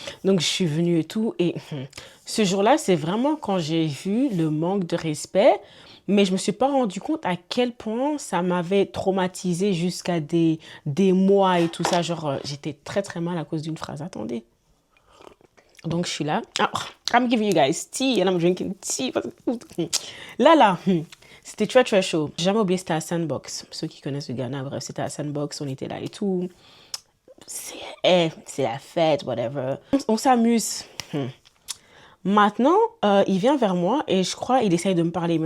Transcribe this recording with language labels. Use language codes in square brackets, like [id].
[fr] Donc je suis venue et tout. Et ce jour-là, c'est vraiment quand j'ai vu le manque de respect. Mais je me suis pas rendu compte à quel point ça m'avait traumatisée jusqu'à des mois et tout ça. Genre, j'étais très très mal à cause d'une phrase. Attendez. Donc, je suis là. [en] Oh, I'm giving you guys tea and I'm drinking tea. [fr] Là, c'était très très chaud. J'ai jamais oublié, c'était à Sandbox. Ceux qui connaissent le Ghana, bref, c'était à Sandbox. On était là et tout. C'est la fête, whatever. On s'amuse. Maintenant, il vient vers moi et je crois il essaye de me parler.